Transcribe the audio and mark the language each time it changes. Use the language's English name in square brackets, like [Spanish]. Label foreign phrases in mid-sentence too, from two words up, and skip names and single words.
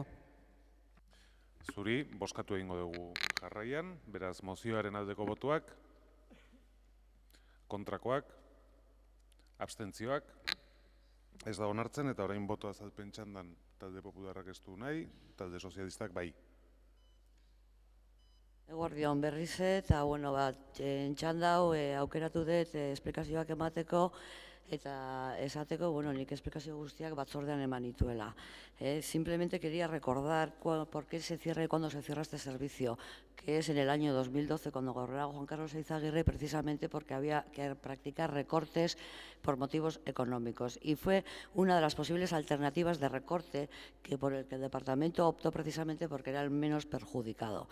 [Basque] Zuri, bozkatu egingo dugu jarraian, beraz mozioaren aldeko botuak, kontrakoak, abstentzioak, ez da onartzen, eta orain boto azalpen txandan talde popularrak ez du nahi, talde sozialistak bai. Eguerdion berriz eta, txanda hau aukeratu dut esplikazioak emateko, eta esateko, nik esplikazio guztiak batzordean eman nituela. [Spanish] Simplemente quería recordar por qué se cierra y cuándo se cierra este servicio, que es en el año 2012, cuando gobernaba Juan Carlos Eizaguirre, precisamente porque había que practicar recortes por motivos económicos. Y fue una de las posibles alternativas de recorte por el que el departamento optó precisamente porque era el menos perjudicado.